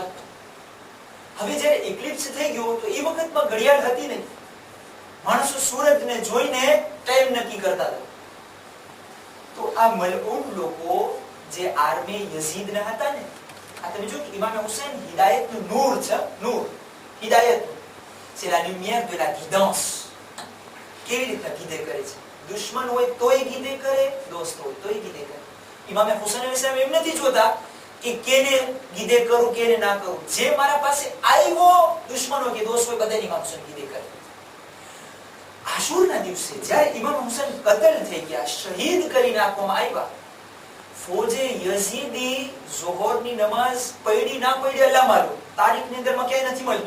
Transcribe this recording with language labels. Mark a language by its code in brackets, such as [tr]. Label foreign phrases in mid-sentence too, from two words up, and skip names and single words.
[gu] હવે જ્યારે એક્લિપ્સ થઈ ગયો તો એ વખતમાં ઘડિયાળ હતી નહીં, માણસો સૂરજને જોઈને ટાઈમ નક્કી કરતા હતા. તો આ મલઉન લોકો જે આર્મી યઝીદના હતા ને, આ તમે જો કે ઇમામ હુસૈન હિદાયતનું નૂર છે, નૂર હિદાયત, [fr] c'est la lumière de la guidance. [gu] કેવી રીતના ગીદે કરે છે? દુશ્મન હોય તોય ગીદે કરે, દોસ્ત હોય તોય ગીદે કરે. ઇમામ હુસૈન અલૈહિસ્સલામ એમ નથી જોતા કે કેને ગીદે કરું કેને ના કરું, જે મારા પાસે આવ્યો દુશ્મન હોય કે દોસ્ત હોય બધાને ઇમામ હુસૈન ગીદે કરે. આશુરના દિવસે જ્યારે ઇમામ હુસૈન કતલ થઈ ગયા, શહીદ કરી નાખવામાં આવ્યા, ફોજે યઝીદી ઝોહરની નમાઝ પડી ના પડી અલ્લાહ માલુમ, તારીખની અંદરમાં ક્યાંય નથી મળતું.